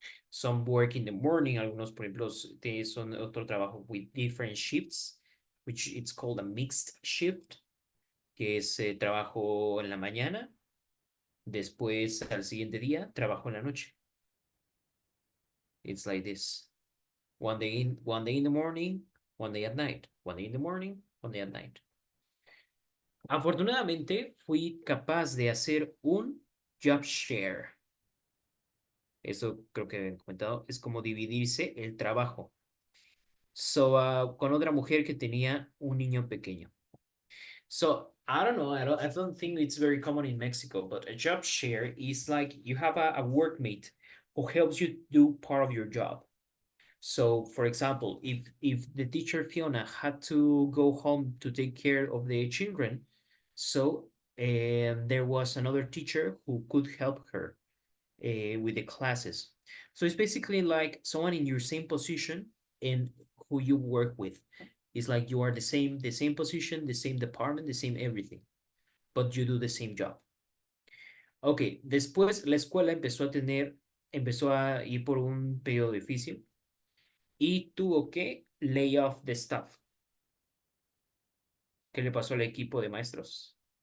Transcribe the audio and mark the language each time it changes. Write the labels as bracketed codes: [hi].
[en] Some work in the morning, [es] algunos, por ejemplo, son otro trabajo [en] with different shifts, which it's called a mixed shift, [es] que es trabajo en la mañana, después al siguiente día trabajo en la noche. [en] It's like this. One day in the morning, one day at night. One day in the morning, one day at night. [es] Afortunadamente, fui capaz de hacer un job share. Eso creo que he comentado, es como dividirse el trabajo. So, con otra mujer que tenía un niño pequeño. [en] So, I don't know, I don't think it's very common in Mexico, but a job share is like you have a workmate who helps you do part of your job. So, for example, if the teacher Fiona had to go home to take care of the children, so there was another teacher who could help her with the classes. So it's basically like someone in your same position and who you work with. It's like you are the same position, the same department, the same everything, but you do the same job. [es] Ok, después la escuela empezó a ir por un periodo difícil y tuvo que [en] lay off the staff. [es] ¿Qué le pasó al equipo de maestros?